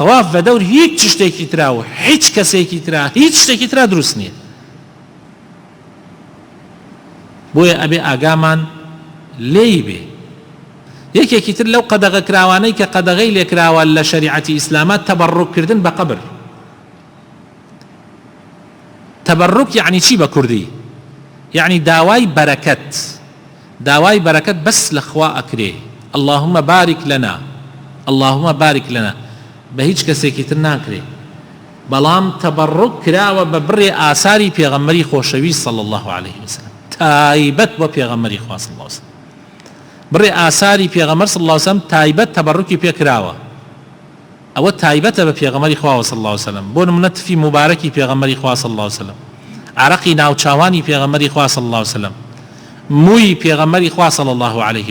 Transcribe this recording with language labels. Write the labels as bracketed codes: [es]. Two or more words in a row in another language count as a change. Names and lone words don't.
[ckb] تەواف بە دەور هیچ شتێکی تراوە هیچ کەسێکی ترا هیچ شتێکی ترا دروست نییە بۆیە ئەبێ ئاگامان لێی بێ یەکێکی تر لەو قەدەغە کراوانەی کە قەدەغەی لێکراوە لە شەریعەتی ئیسلامە تەبەڕوککردن بە قەبر تەبەڕوک یعنی چی بە کوردی یعنی داوای بەرەکەت بەس لەخوا ئەکرێ [ar] اللهم بارك لنا اللهم بارك لنا [ckb] بە هیچ کەسێکی تر ناکرێ بەڵام تەبەڕوک کراوە بە بڕێ ئاساری پێغەمبەری خۆشەویست [ar] صلی الله عليه وسلم [ckb] تایبەت بۆ پێغەمبەری خوا [ar] صلی الله عليه وسلم [ckb] بڕێ ئاساری پێغەمبەر [ar] صلی الله عليه وسلم [ckb] تایبەت تەبەڕوکی پێ کراوە ئەوە تایبەتە بە پێغەمبەری خوا [ar] صلی الله عليه وسلم [ckb] بۆ نمونە تفی مبارەکی پێغەمبەری خوا [ar] صلی الله عليه وسلم [ckb] عرەقی ناوچاوانی پێغەمبەری خوا [ar] صلی الله عليه وسلم [ckb] مووی پێغەمبەری خوا [ar] صلی الله عليه